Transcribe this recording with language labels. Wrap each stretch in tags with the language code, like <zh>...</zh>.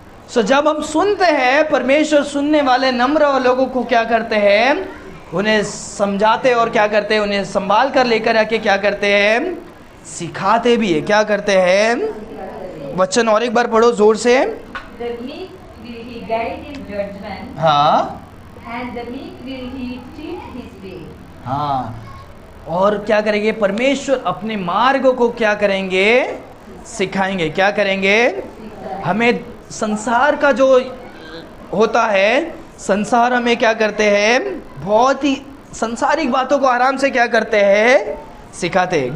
<hi>सो जब हम सुनते हैं, परमेश्वर सुनने वाले नम्र लोगों को क्या करते हैं, उन्हें समझाते और क्या करते हैं, उन्हें संभाल कर लेकर आके क्या करते हैं, सिखाते भी है। क्या करते हैं, वचन और एक बार पढ़ो जोर से।</hi> <en>The meek will he guide in judgment,</en> <hi>हाँ,</hi> <en>and the meek will he teach his way.</en> <hi>हाँ। और क्या करेंगे, परमेश्वर अपने मार्गों को क्या करेंगे, सिखाएंगे। क्या करेंगे, हमें संसार का जो होता है, संसार हमें क्या करते हैं, बहुत ही संसारिक बातों को आराम से क्या करते हैं, सिखाते हैं।</hi>